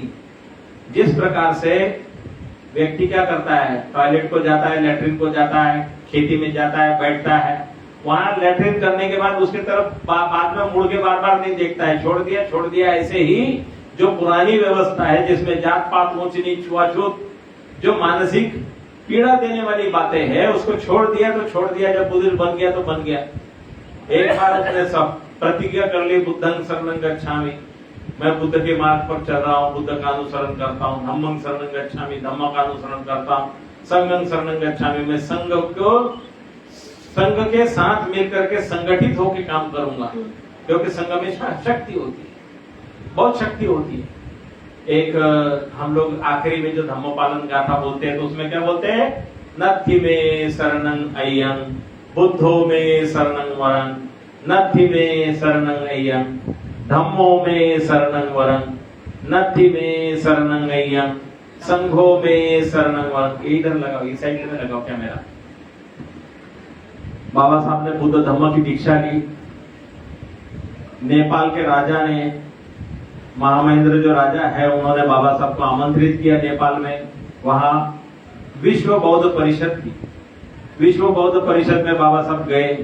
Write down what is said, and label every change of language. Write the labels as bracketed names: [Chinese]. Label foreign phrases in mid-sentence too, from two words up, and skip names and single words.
[Hindi] जिस प्रकार से व्यक्ति क्या करता है, टॉयलेट को जाता है, लेटरिन को जाता है, खेती में जाता है, बैठता है, वहां लेटरिन करने के बाद उसकी तरफ बाद में मुड़ के बार बार नहीं देखता है, छोड़ दिया। ऐसे ही जो पुरानी व्यवस्था है जिसमें जात पात ऊंच नीच छुआछूत जो मानसिक पीड़ा देने वाली बातें हैं, उसको छोड़ दिया तो छोड़ दिया। जब बुद्ध बन गया तो बन गया। एक बार उसने सब प्रतिज्ञा कर ली, [Pali] बुद्धं शरणं गच्छामि, [Hindi] मैं बुद्ध के मार्ग पर चल रहा हूँ, बुद्ध का अनुसरण करता हूँ। [Pali] धम्मं शरणं गच्छामि, [Hindi] धम्म का अनुसरण करता हूँ। [Pali] संघं शरणं गच्छामि, [Hindi] मैं संघ के साथ मिलकर के संगठित होकर काम करूंगा, क्योंकि संघ में शक्ति होती है, बहुत शक्ति होती है। एक हम लोग आखिरी में जो धम्म पालन गाथा बोलते हैं तो उसमें क्या बोलते हैं, [Pali] नत्थि में शरणं अय्यं बुद्धो में शरणं वरं, नत्थि में शरणं अय्यं धम्मो में शरणं वरं, नत्थि में शरणं अय्यं संघो में शरणं वरं। [Hindi] इधर लगाओ, इस साइड में लगाओ क्या मेरा। बाबा साहब ने बुद्ध धम्म की दीक्षा ली। नेपाल के राजा ने, महामहेंद्र जो राजा है, उन्होंने बाबा साहब को आमंत्रित किया नेपाल में। वहां विश्व बौद्ध परिषद थी। विश्व बौद्ध परिषद में बाबा साहब गए।